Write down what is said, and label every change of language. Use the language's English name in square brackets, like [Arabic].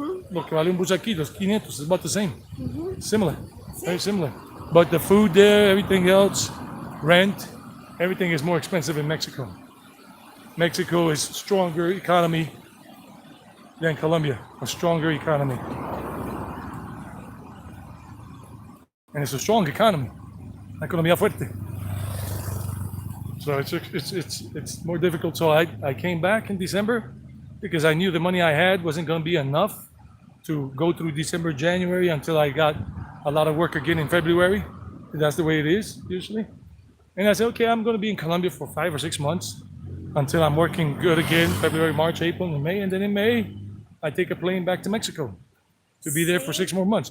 [Spanish] Lo que vale un bus aquí, los 500, [English] it's about the same. Similar, very similar. But the food there, everything else, rent, everything is more expensive in Mexico. Mexico is stronger economy than Colombia, a stronger economy. And it's a strong economy, [Spanish] una economía fuerte. [English] So it's more difficult. So I came back in December because I knew the money I had wasn't going to be enough to go through December, January until I got a lot of work again in February. That's the way it is usually. And I said, okay, I'm going to be in Colombia for 5 or 6 months until I'm working good again, February, March, April, and May. And then in May, I take a plane back to Mexico to be there for 6 more months.